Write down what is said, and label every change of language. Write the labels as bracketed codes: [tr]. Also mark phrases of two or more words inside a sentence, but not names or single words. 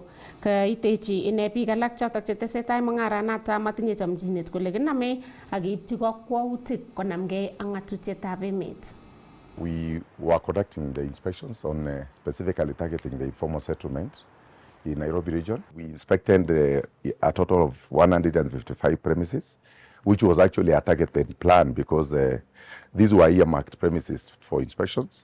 [kln] Kaitechi ine biik alak chotok chetesetai mung'aranoto matinye chamchinet kole kiname ak keipchi kakwautik konamgei ak ng'atutietab emet. [en] We were conducting the inspections on specifically targeting the informal settlement in Nairobi region. We inspected a total of 155 premises, which was actually a targeted plan because these were earmarked premises for inspections.